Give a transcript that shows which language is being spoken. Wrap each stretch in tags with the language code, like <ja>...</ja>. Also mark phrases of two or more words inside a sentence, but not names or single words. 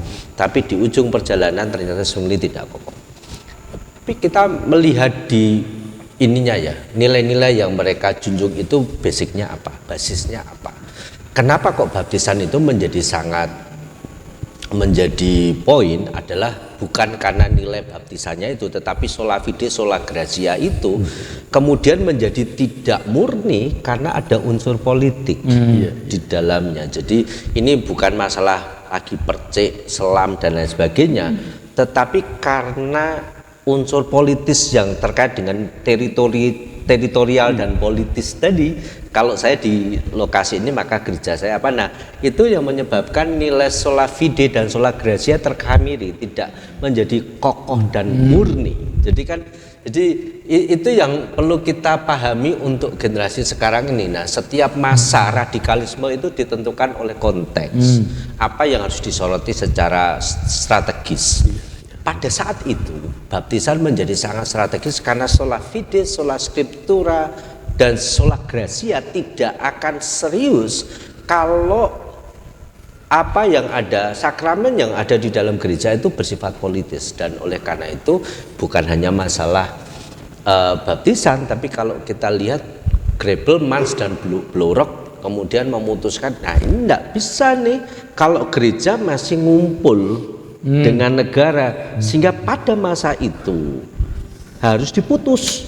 <id>Tapi di ujung perjalanan ternyata Zwingli tidak kokoh. Tapi kita melihat di ininya ya, nilai-nilai yang mereka junjung itu basicnya apa, basisnya apa. Kenapa kok baptisan itu menjadi poin adalah bukan karena nilai baptisannya itu, tetapi</id> <la>sola fide, sola gratia</la> <id>itu kemudian menjadi tidak murni karena ada unsur politik di dalamnya. Jadi ini bukan masalah lagi percik, selam dan lain sebagainya, tetapi karena unsur politis yang terkait dengan teritorial dan politis tadi. Kalau saya di lokasi ini maka gereja saya apa? Nah, itu yang menyebabkan nilai</id> <la>sola fide</la> <id>dan</id> <la>sola gratia</la> <id>terkamiri, tidak menjadi kokoh dan murni. Jadi itu yang perlu kita pahami untuk generasi sekarang ini. Nah, setiap masa radikalisme itu ditentukan oleh konteks. Apa yang harus disoroti secara strategis. Pada saat itu baptisan menjadi sangat strategis karena</id> <la>sola fide, sola scriptura</la> <id>dan</id> <la>sola gratia</la> <id>tidak akan serius kalau apa yang ada, sakramen yang ada di dalam gereja itu bersifat politis. Dan oleh karena itu bukan hanya masalah baptisan, tapi kalau kita lihat Grebel, Manz dan Blaurock kemudian memutuskan, nah ini enggak bisa nih kalau gereja masih ngumpul dengan negara, sehingga pada masa itu harus diputus.</id>